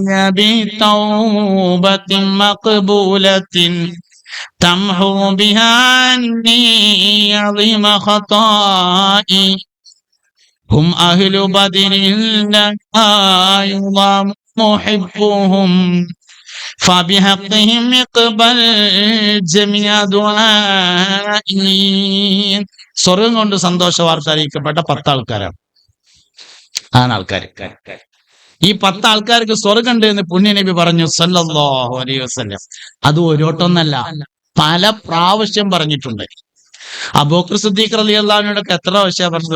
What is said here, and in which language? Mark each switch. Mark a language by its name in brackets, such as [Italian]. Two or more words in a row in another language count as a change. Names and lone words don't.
[Arabic] بتوبة مقبولة تمحو بها عني عظيم خطائي هم أهل بدر لا يضام محبهم فبحقهم اقبل جميع دعائي. [Malayalam] സ്വർഗം കൊണ്ട് സന്തോഷ വാർത്ത അറിയിക്കപ്പെട്ട 10 ആൾക്കാരാണ് ആൾക്കാർ. ഈ 10 ആൾക്കാർക്ക് സ്വർഗം ഉണ്ട് എന്ന് പുണ്യനബി പറഞ്ഞു [Arabic] صلى الله عليه وسلم. [Malayalam] അത് ഒരോട്ടൊന്നല്ല, പല പ്രാവശ്യം പറഞ്ഞിട്ടുണ്ട്. അബൂബക്കർ സിദ്ദീഖ് റളിയല്ലാഹു അൻഹുവിനോടൊക്കെ എത്ര പ്രാവശ്യം പറഞ്ഞത്?